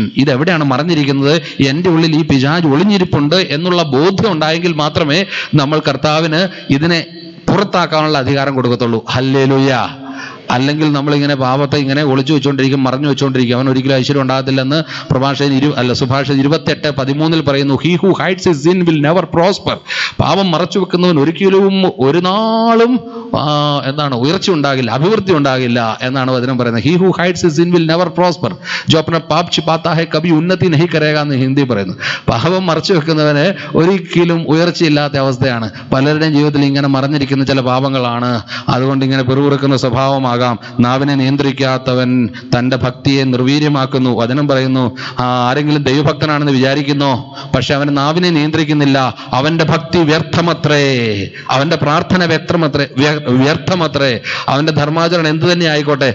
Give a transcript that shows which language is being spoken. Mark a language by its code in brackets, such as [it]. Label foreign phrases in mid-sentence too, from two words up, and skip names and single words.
[ml] ഇത് എവിടെയാണ് മറഞ്ഞിരിക്കുന്നത്, എൻ്റെ ഉള്ളിൽ ഈ പിശാച് ഒളിഞ്ഞിരിപ്പുണ്ട് എന്നുള്ള ബോധ്യം ഉണ്ടായെങ്കിൽ മാത്രമേ നമ്മൾ കർത്താവിന് ഇതിനെ പുറത്താക്കാനുള്ള അധികാരം കൊടുക്കത്തുള്ളൂ. ഹല്ലേലൂയ. അല്ലെങ്കിൽ നമ്മളിങ്ങനെ പാപത്തെ ഇങ്ങനെ ഒളിച്ചു വെച്ചുകൊണ്ടിരിക്കും, മറഞ്ഞു വെച്ചുകൊണ്ടിരിക്കും. അവൻ ഒരിക്കലും ഐശ്വര്യം ഉണ്ടാകത്തില്ലെന്ന് സുഭാഷിതം 28:13 പറയുന്നു. [en] He who hides his sin will never prosper. [ml] പാപം മറച്ചു വെക്കുന്നവൻ ഒരിക്കലും ഒരു നാളും ഉയർച്ച ഉണ്ടാകില്ല, അഭിവൃദ്ധി ഉണ്ടാകില്ല എന്നാണ് വചനം പറയുന്നത്. [en] He who hides his sin will never prosper. [hi] जो अपना पाप छिपाता है कभी उन्नति नहीं करेगा [ml] എന്ന് ഹിന്ദി പറയുന്നു. പാപം മറച്ചു വെക്കുന്നവന് ഒരിക്കലും ഉയർച്ചയില്ലാത്ത അവസ്ഥയാണ്. പലരുടെയും ജീവിതത്തിൽ ഇങ്ങനെ മറഞ്ഞിരിക്കുന്ന ചില പാപങ്ങളാണ്. അതുകൊണ്ട് ഇങ്ങനെ പിറുപിറുക്കുന്ന സ്വഭാവമാകും. നാവിനെ നിയന്ത്രിക്കാത്തവൻ തന്റെ ഭക്തിയെ നിർവീര്യമാക്കുന്നു. വചനം പറയുന്നു, ആരെങ്കിലും ദൈവഭക്തനാണെന്ന് വിചാരിക്കുന്നോ, പക്ഷെ അവൻ നാവിനെ നിയന്ത്രിക്കുന്നില്ല, അവന്റെ ഭക്തി വ്യർത്ഥമത്രേ, അവന്റെ പ്രാർത്ഥന വ്യർത്ഥമത്രേ, അവന്റെ ധർമാചരണം എന്ത് തന്നെ ആയിക്കോട്ടെ.